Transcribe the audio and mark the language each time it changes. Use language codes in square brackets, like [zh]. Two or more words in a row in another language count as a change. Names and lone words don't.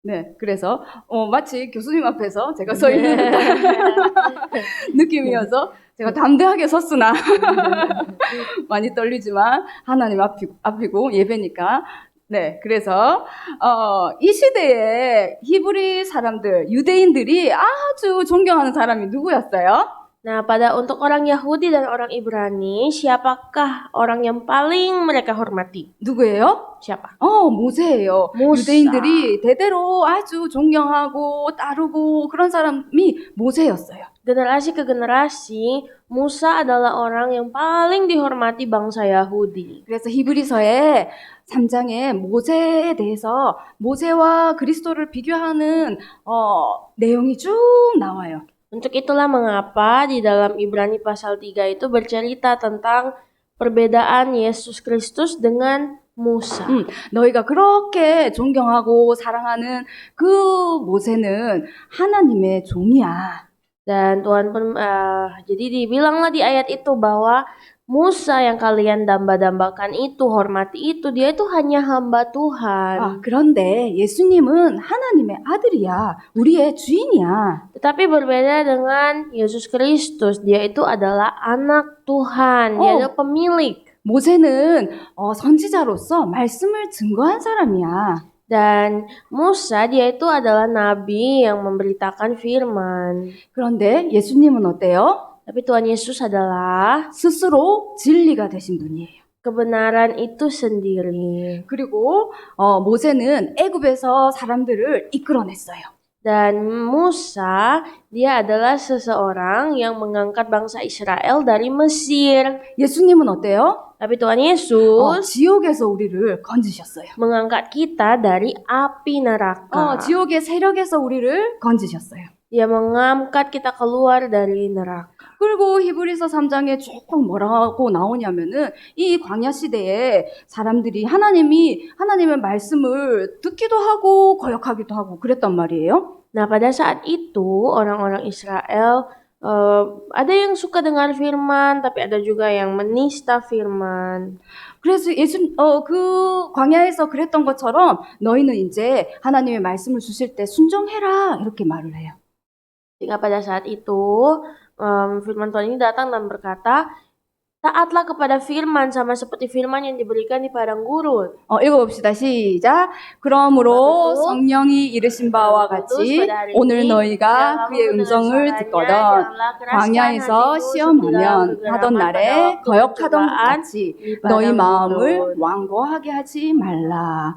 [ko] 네, 그래서 마치 교수님 앞에서 제가 서 있는 듯한 느낌이어서 제가 담대하게 섰으나 많이 떨리지만 하나님 앞이고 예배니까. 네, 그래서 이 시대에 히브리 사람들, 유대인들이 아주 존경하는 사람이 누구였어요? [id] Nah, untuk orang Yahudi dan orang Ibrani, siapakah orang yang paling mereka hormati? [ko] 누구예요? [id] Siapa? [ko] 모세예요. 모세. 유대인들이 대대로 아주 존경하고 따르고 그런 사람이 모세였어요. [id] Generasi ke generasi, Musa adalah orang yang paling dihormati bangsa Yahudi. [ko] 그래서 히브리서의 3장에 모세에 대해서 모세와 그리스도를 비교하는 내용이 쭉 나와요. [id] Untuk itulah mengapa di dalam Ibrani pasal 3 itu bercerita tentang perbedaan Yesus Kristus dengan Musa. [ko] 너희가 그렇게 존경하고 사랑하는 그 모세는 하나님의 종이야. [id] Dan Tuhan pun jadi dibilanglah di ayat itu bahwa Musa yang kalian damba-dambakan itu, hormati itu, dia itu hanya hamba Tuhan. [ko] 그런데 예수님은 하나님의 아들이야. 우리의 주인이야. [id] Tetapi berbeda dengan Yesus Kristus, dia itu adalah anak Tuhan, dia adalah pemilik. [ko] 모세는 선지자로서 말씀을 증거한 사람이야. [id] Dan Musa dia itu adalah nabi yang memberitakan firman. [ko] 그런데 예수님은 어때요? [id] Tapi Tuhan Yesus adalah [ko] 스스로 진리가 되신 분이에요. [id] kebenaran itu sendiri. [ko] 그리고 모세는 애굽에서 사람들을 이끌어냈어요. [id] Dan Musa dia adalah seseorang yang mengangkat bangsa Israel dari Mesir. [ko] 예수님은 어때요? [id] Tapi Tuhan Yesus [ko] 지옥에서 우리를 건지셨어요. [id] mengangkat kita dari api neraka. [ko] 지옥의 세력에서 우리를 건지셨어요. [id] Dia mengangkat kita keluar dari neraka. [ko] 그리고 히브리서 3장에 쭉 뭐라고 나오냐면은 이 광야 시대에 사람들이 하나님의 말씀을 듣기도 하고 거역하기도 하고 그랬단 말이에요. [id] Nah, pada saat itu orang-orang Israel ada yang suka dengar firman, tapi ada juga yang menista firman. [ko] 그래서 그 광야에서 그랬던 것처럼 너희는 이제 하나님의 말씀을 주실 때 순종해라 이렇게 말을 해요. [id] Sehingga pada saat itu firman Tuhan ini datang dan berkata, taatlah kepada firman sama seperti firman yang diberikan di padang gurun. [ko] 읽어봅시다. 시작. 그러므로 성령이 이르신 바와 같이 오늘 너희가 그의 음성을 듣거든 광야에서 시험하면 하던 날에 거역하던 것 같이 너희 마음을 완고하게 하지 말라.